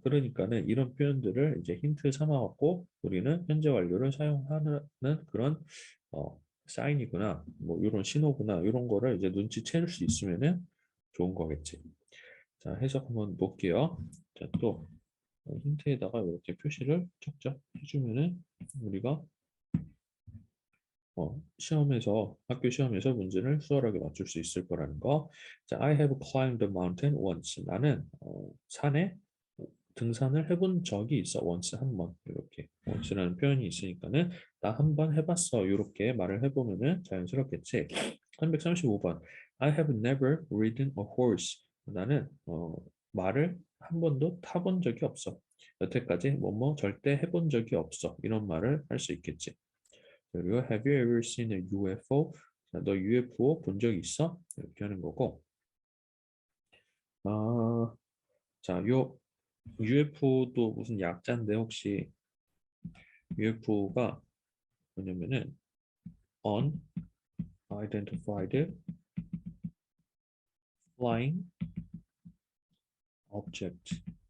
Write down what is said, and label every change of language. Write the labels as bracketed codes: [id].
[ko] 그러니까는 이런 표현들을 이제 힌트 삼아 갖고 우리는 현재 완료를 사용하는 그런 사인이구나, 뭐 이런 신호구나 이런 거를 이제 눈치챌 수 있으면은 좋은 거겠지. 자, 해석 한번 볼게요. 자, 또 힌트에다가 이렇게 표시를 쫙쫙 해주면은 우리가 시험에서 학교 시험에서 문제를 수월하게 맞출 수 있을 거라는 거. 자, [en] I have climbed the mountain once. [ko] 나는 산에 등산을 해본 적이 있어. once 한 번. 이렇게 once라는 표현이 있으니까는 나 한 번 해봤어. 이렇게 말을 해보면은 자연스럽겠지. 335번. [en] I have never ridden a horse. [ko] 나는 말을 한 번도 타본 적이 없어. 여태까지 뭐뭐 절대 해본 적이 없어. 이런 말을 할 수 있겠지. 그리고 [en] Have you ever seen a UFO? [ko] 자, 너 UFO 본 적 있어? 이렇게 하는 거고. 아, 자, 요 UFO도 무슨 약자인데 혹시 UFO가 뭐냐면은 [en] Unidentified Flying Object.